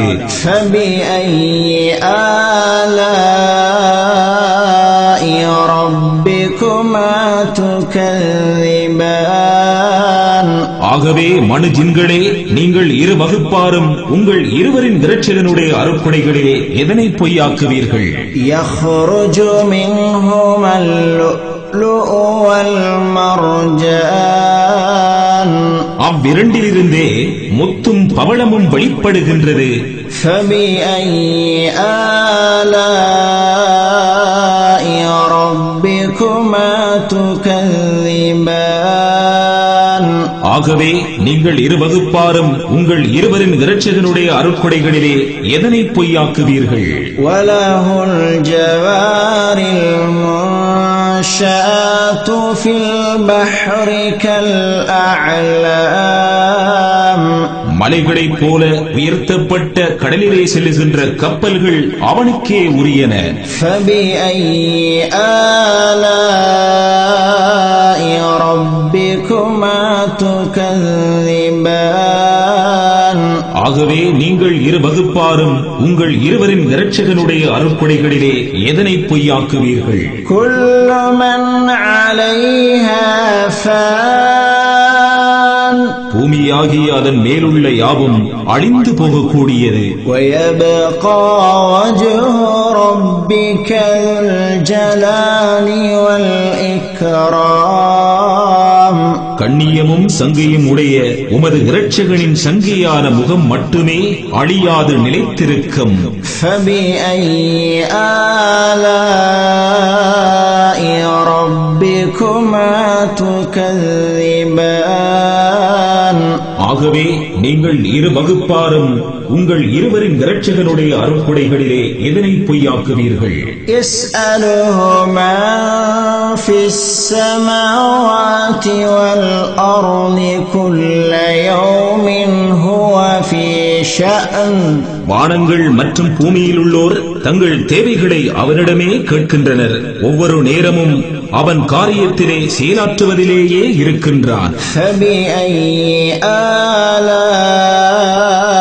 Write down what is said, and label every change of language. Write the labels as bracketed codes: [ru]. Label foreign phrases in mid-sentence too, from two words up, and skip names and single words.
[ar] فبأي آلاء ربكما تكذبان [ta] ஆகவே மனு ஜின்களே, நீங்கள் இரு வகுப்பாரும் உங்கள் இருவரின் இரட்சகனுடைய அருட்கொடைகளிலே எதனை பொய்யாக்குவீர்கள்? [ar] يخرج منهما اللؤلؤ والمرجان [ta] அவ்விரண்டிலிருந்தே முத்தும் பவளமும் வெளிப்படுகின்றது. [ar] فبأي آلاء ربكما تكذبان [ta] ஆகவே நீங்கள் இரு வகுப்பாரும் உங்கள் இருவரின் இரட்சகனுடைய அருட்கொடைகளிலே எதனை பொய்யாக்குவீர்கள்? [ar] وله الجوار المنشآت في البحر كالأعلام [ta] மலைகளைப் போல உயர்த்தப்பட்ட கடலிலே செல்லுகின்ற கப்பல்கள் அவனுக்கே உரியன. [ar] فبأي آلاء ربكما تكذبان [ta] ஆகவே நீங்கள் இரு வகுப்பாரும் உங்கள் இருவரின் இரட்சகனுடைய அருட்கொடைகளிலே எதனை பொய்யாக்குவீர்கள்? [ar] كل من عليها فان [ta] பூமியாகிய அதன் மேலுள்ள யாவும் அழிந்து போகக்கூடியது. [ar] ويبقى وجه ربك ذو الجلال والإكرام [ta] கண்ணியமும் சங்கையும் உடைய உமது இரட்சகனின் சங்கையான முகம் மட்டுமே அழியாது நிலைத்திருக்கும். [ar] فبأي آلاء ربكما تكذبان [ta] ஆகவே நீங்கள் இரு வகுப்பாரும் உங்கள் இருவரின் இரட்சகனுடைய அருட்கொடைகளிலே எதனை பொய்யாக்குவீர்கள்? [ar] يسأله من في السماوات والأرض كل يوم هو في شأن [ta] வானங்கள் மற்றும் பூமியில் உள்ளோர் தங்கள் தேவைகளை அவனிடமே கேட்கின்றனர். ஒவ்வொரு நேரமும் அவன் காரியத்திலே செயலாற்றுவதிலேயே இருக்கின்றான். [ar] فبأي آلاء